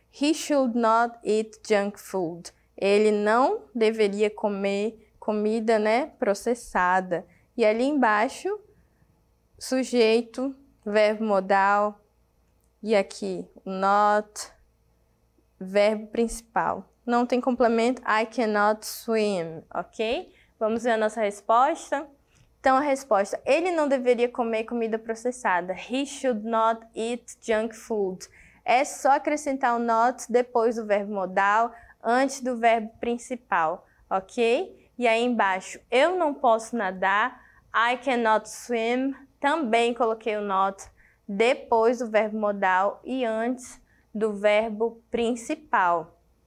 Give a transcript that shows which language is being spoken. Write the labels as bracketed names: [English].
[English] He should not eat junk food. [Portuguese] Ele não deveria comer comida, né, processada. E ali embaixo, sujeito, verbo modal, e aqui, not, verbo principal. Não tem complemento, [English] I cannot swim, [Portuguese] ok? Vamos ver a nossa resposta. Então, a resposta, ele não deveria comer comida processada. [English] He should not eat junk food. [Portuguese] É só acrescentar o not depois do verbo modal, antes do verbo principal, ok? E aí embaixo, eu não posso nadar, [English] I cannot swim, [Portuguese] também coloquei o not depois do verbo modal e antes do verbo principal.